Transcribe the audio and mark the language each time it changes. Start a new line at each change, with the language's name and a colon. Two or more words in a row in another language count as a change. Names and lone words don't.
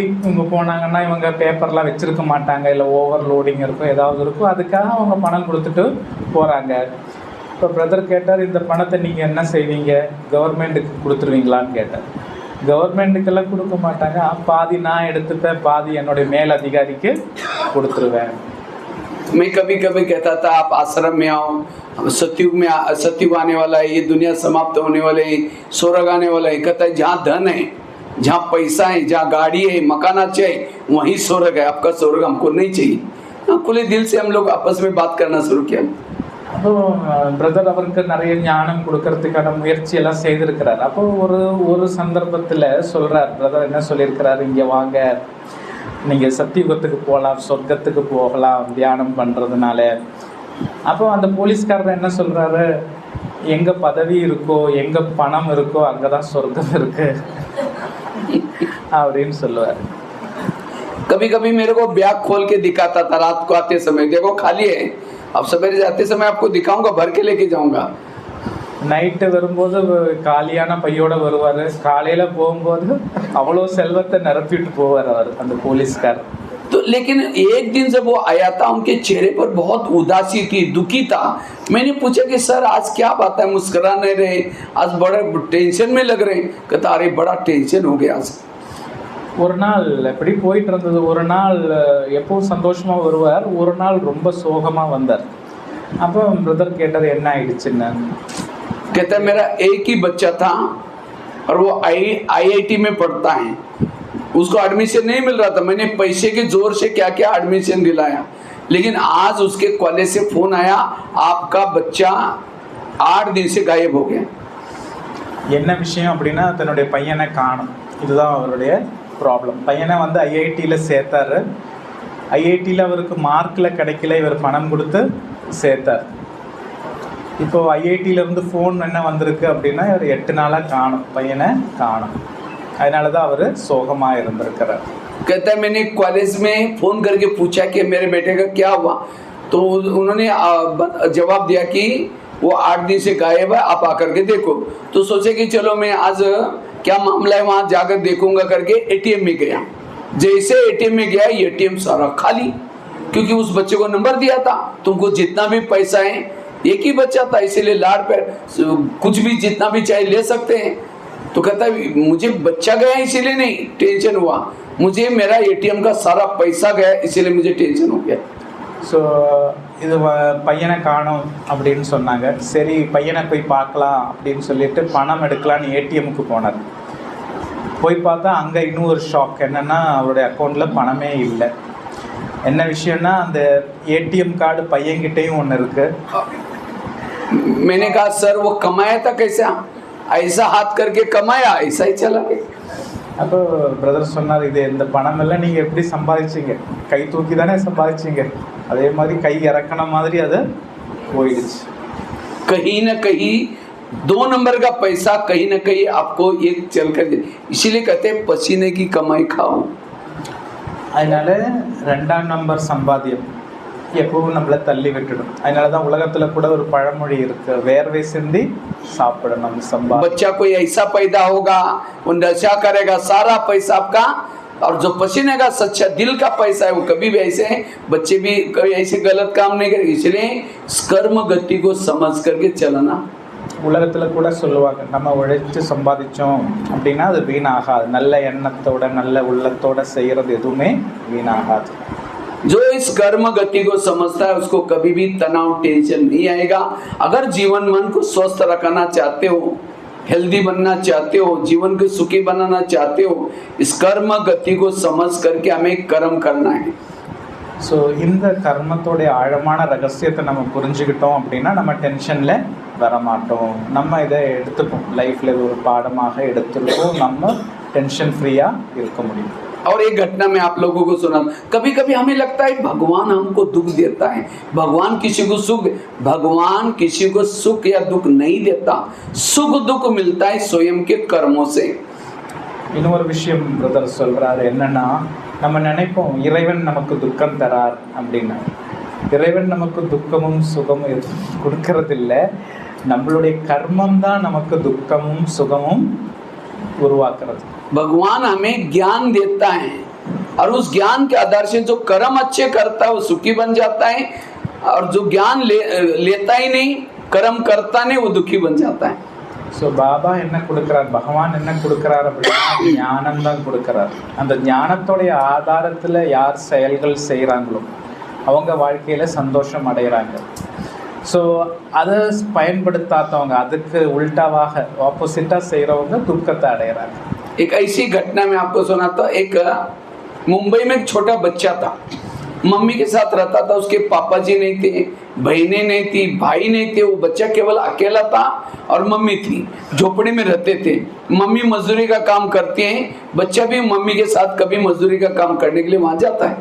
Tamil: இவங்க போனாங்கன்னா இவங்க பேப்பர்லாம் வச்சுருக்க மாட்டாங்க, இல்லை ஓவர்லோடிங் இருக்கும், ஏதாவது இருக்கும், அதுக்காக அவங்க பணம் கொடுத்துட்டு போகிறாங்க. இப்போ பிரதர் கேட்டார், இந்த பணத்தை நீங்கள் என்ன செய்வீங்க, கவர்மெண்ட்டுக்கு கொடுத்துருவீங்களான்னு கேட்டார். கவர்மெண்ட்டுக்கெல்லாம் கொடுக்க மாட்டாங்க, பாதி நான் எடுத்துப்பேன், பாதி என்னுடைய மேல் அதிகாரிக்கு கொடுத்துருவேன்.
Hindi: मैं कभी कभी कहता था आप आश्रम में आओ, सतयुग में सतयुग आने वाला है, ये दुनिया समाप्त होने वाले है, स्वर्ग आने वाला है. कहता है जहाँ धन है, जहाँ पैसा है, जहाँ गाड़ी है, मकान अच्छे है, वहीं स्वर्ग है. आपका स्वर्ग हमको नहीं चाहिए. खुले दिल से हम लोग आपस में बात करना शुरू किया.
Tamil: அப்போ பிரதர் அவருக்கு நிறைய ஞானம் கொடுக்கறதுக்கான முயற்சியெல்லாம் செய்திருக்கிறார். அப்போ ஒரு சந்தர்ப்பத்தில் சொல்கிறார், பிரதர் என்ன சொல்லியிருக்கிறார், இங்கே வாங்க, நீங்கள் சத்தியுகத்துக்கு போகலாம், சொர்க்கத்துக்கு போகலாம் தியானம் பண்ணுறதுனால. அப்போ அந்த போலீஸ்காரர் என்ன சொல்கிறாரு, எங்கே பதவி இருக்கோ, எங்கே பணம் இருக்கோ, அங்கே தான் சொர்க்கம் இருக்குது அப்படின்னு சொல்லுவார்.
Hindi: कभी कभी मेरे को बैग खोल के दिखाता था रात को आते समय, देखो खाली है, अब सवेरे जाते समय आपको दिखाऊंगा, भर के लेके जाऊंगा.
Tamil: நைட்டு வரும்போது காலியான பையோட வருவார், காலையில் போகும்போது அவ்வளோ செல்வத்தை நிரப்பிட்டு போவார் அவர் அந்த போலீஸ்கார்.
Hindi: तो लेकिन एक दिन जब वो आया था, उनके चेहरे पर बहुत उदासी थी, दुखी था. मैंने पूछा कि सर आज क्या बात है, मुस्कुरा नहीं रहे, आज बड़े टेंशन में लग रहे. कहता अरे बड़ा टेंशन हो गया.
Tamil: ஒரு நாள் எப்படி போயிட்டு இருந்தது, ஒரு நாள் எப்பவும் சந்தோஷமாக வருவார், ஒரு நாள் ரொம்ப சோகமாக வந்தார். அப்போ பிரதர் கேட்டார், என்ன ஆயிடுச்சுன்னு.
Hindi: कहता है मेरा एक ही बच्चा था और वो IIT में पढ़ता है, उसको एडमिशन नहीं मिल रहा था. मैंने पैसे के जोर से क्या क्या एडमिशन दिलाया, लेकिन आज उसके कॉलेज से फोन आया, आपका बच्चा 8 दिन से गायब हो गया.
Tamil: என்ன விஷயம் அப்படின்னா, தன்னுடைய பையனை காணும், இதுதான் அவருடைய ப்ராப்ளம். பையனை வந்து ஐஐடியில் சேர்த்தாரு. ஐஐடியில் அவருக்கு மார்க்கில் கிடைக்கல, இவர் பணம் கொடுத்து சேர்த்தார். இப்போது ஐஐடியிலேருந்து ஃபோன் என்ன வந்திருக்கு அப்படின்னா இவர் 8 நாளாக காணும், பையனை காணும். அதனால தான் அவர் சோகமாக இருந்திருக்கிறார்.
Hindi: कहता है मैंने कॉलेज में फोन करके पूछा कि मेरे बेटे का क्या हुआ, तो उन्होंने जवाब दिया कि वो 8 दिन से गायब है, आप आकर के देखो। तो सोचे कि चलो मैं आज क्या मामला है वहाँ जाकर देखूंगा करके एटीएम में गया। जैसे एटीएम में गया, एटीएम सारा खाली, क्योंकि उस बच्चे को नंबर दिया था तुमको जितना भी पैसा है, एक ही बच्चा था इसीलिए लाड पे कुछ भी जितना भी चाहे ले सकते हैं। तो कहता है मुझे बच्चा गया इसीलिए नहीं टेंशन हुआ, मुझे मेरा एटीएम का सारा पैसा गया इसीलिए मुझे टेंशन हो गया।
Tamil: ஸோ இது பையனை காணும் அப்படின்னு சொன்னாங்க. சரி பையனை போய் பார்க்கலாம் அப்படின்னு சொல்லிட்டு பணம் எடுக்கலான்னு ஏடிஎம்முக்கு போனார். போய் பார்த்தா அங்கே இன்னும் ஒரு ஷாக். என்னென்னா அவருடைய அக்கௌண்ட்டில் பணமே இல்லை. என்ன விஷயம்னா அந்த ஏடிஎம் கார்டு பையன்கிட்டையும் ஒன்று இருக்குது.
Hindi: मैंने कहा सर वो कमाया था कैसा, ऐसा हाथ करके कमाया ऐसा ही चला गया।
Tamil: அப்போ பிரதர் சொன்னார், இது இந்த பணம் எல்லாம் நீங்கள் எப்படி சம்பாதிச்சிங்க, கை தூக்கி தானே சம்பாதிச்சிங்க, அதே மாதிரி கை இறக்கின மாதிரி அது போயிடுச்சு.
Hindi: कहीं न कहीं 2 नंबर का पैसा कहीं न कहीं आपको एक चल कर, इसीलिए कहते हैं पसीने की कमाई खाओ.
Tamil: அதனால 2ஆம் நம்பர் சம்பாத்தியம் எப்பவும் நம்மளை தள்ளி விட்டுடும். அதனால தான் உலகத்தில் கூட ஒரு பழமொழி இருக்கு, வேர்வை சிந்தி சாப்பிடணும் சம்பாதி.
Hindi: बच्चा कोई ऐसा पैदा होगा वो नशा करेगा सारा पैसा आपका, और जो पसीने का सच्चा दिल का पैसा है वो कभी भी ऐसे बच्चे भी कभी ऐसे गलत काम नहीं करेंगे. इसलिए कर्म गति को समझ करके चलना.
Tamil: உலகத்தில் கூட சொல்லுவாங்க, நம்ம உழைச்சு சம்பாதிச்சோம் அப்படின்னா அது வீணாகாது. நல்ல எண்ணத்தோட நல்ல உள்ளத்தோட செய்கிறது எதுவுமே வீணாகாது.
Hindi: जो इस कर्म गति को समझता है उसको कभी भी तनाव टेंशन नहीं आएगा. अगर जीवन मन को स्वस्थ रखना चाहते हो, हेल्दी बनना चाहते हो, जीवन को सुखी बनाना चाहते हो, इस कर्म गति को समझ करके हमें कर्म करना है.
Tamil: ஸோ இந்த கர்மத்தோடைய ஆழமான ரகசியத்தை நம்ம புரிஞ்சுக்கிட்டோம் அப்படின்னா நம்ம டென்ஷனில் வரமாட்டோம். நம்ம இதை எடுத்துப்போம், லைஃப்பில் இது ஒரு பாடமாக எடுத்துருப்போம், நம்ம
English: tension free
Tamil: இருக்க முடியும்.
Hindi: और एक घटना में आप लोगों को सुना, कभी कभी हमें लगता है भगवान हमको दुख देता है, भगवान किसी को सुख, भगवान किसी को सुख या दुख नहीं देता. सुख दुख मिलता है स्वयं के कर्मों से.
Tamil: இன்னொரு விஷயம் பிரதர் சொல்றாரு, என்னன்னா நம்ம நினைப்போம் இறைவன் நமக்கு துக்கம் தரார் அப்படின்னு. இறைவன் நமக்கு துக்கமும் சுகமும் எதுவும் கொடுக்கறதில்ல, நம்மளுடைய கர்மம் தான் நமக்கு துக்கமும் சுகமும் உருவாக்குறது.
Hindi: भगवान हमें ज्ञान देता है और उस ज्ञान के आधार से जो कर्म अच्छे करता है वो सुखी बन जाता है, और जो ज्ञान लेता ही नहीं, कर्म करता नहीं, वो दुखी बन जाता है.
Tamil: ஸோ பாபா என்ன கொடுக்குறார், பகவான் என்ன கொடுக்குறார் அப்படின்னா ஞானம் தான் கொடுக்குறார். அந்த ஞானத்தோடைய ஆதாரத்தில் யார் செயல்கள் செய்கிறாங்களோ அவங்க வாழ்க்கையில் சந்தோஷம் அடைகிறாங்க. ஸோ அதை பயன்படுத்தாதவங்க, அதுக்கு உல்டாவாக ஆப்போசிட்டாக செய்கிறவங்க துக்கத்தை அடைகிறாங்க.
Hindi: एक ऐसी घटना में आपको सुनाता हूं. एक मुंबई में एक छोटा बच्चा था, मम्मी के साथ रहता था. उसके पापा जी नहीं थे, बहनें नहीं थी, भाई नहीं थे, वो बच्चा केवल अकेला था और मम्मी थी. झोपड़ी में रहते थे, मम्मी मजदूरी का काम करती हैं, बच्चा भी मम्मी के साथ कभी मजदूरी का काम करने के लिए वहाँ जाता है.